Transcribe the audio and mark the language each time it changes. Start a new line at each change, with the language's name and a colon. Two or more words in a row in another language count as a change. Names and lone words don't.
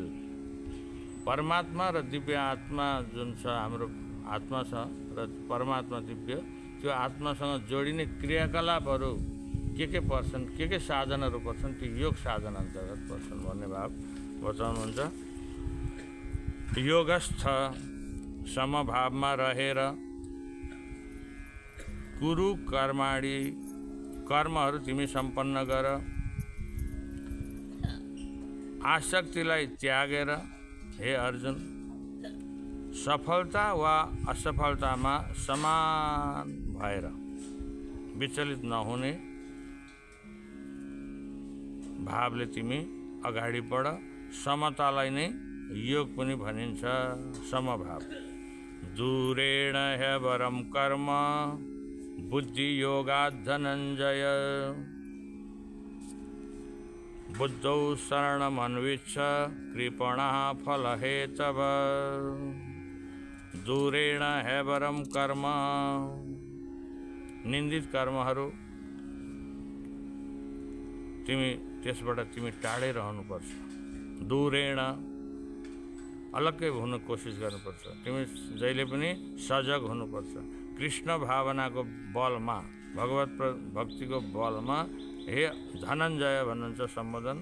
Nepali: परमात्मा र दिव्य आत्मा जुन छ, हाम्रो आत्मा छ र परमात्मा दिव्य, त्यो आत्मासँग जोडिने क्रियाकलापहरू के पर्छन्, के साधनहरू पर्छन्, त्यो योग साधन अन्तर्गत पर्छन् भन्ने भाव बताउनुहुन्छ। योगस्थ समभावमा रहेर
Sanskrit: कुरु कर्माणि
Nepali: कर्महरू तिमी सम्पन्न गर। आसक्तिलाई त्यागेर हे अर्जुन सफलता वा असफलतामा समान भएर विचलित नहुने भावले तिमी अगाडि बढ। समतालाई नै योग पनि भनिन्छ, समभाव।
Sanskrit: दूरेण ह्यवरं कर्म बुद्धि योगात् धनञ्जय बुद्धौ शरणमन्विच्छ कृपणः फलहेतव। दूरेण ह्यवरं कर्म
Nepali: निन्दित कर्महरू तिमी त्यसबाट तिमी टाढै रहनुपर्छ। दूरेण अलग्गै हुन कोसिस गर्नुपर्छ। तिमी जहिले पनि सजग हुनुपर्छ। कृष्ण भावनाको बलमा, भगवत भक्तिको बलमा हे धनञ्जय भन्नुहुन्छ सम्बोधन।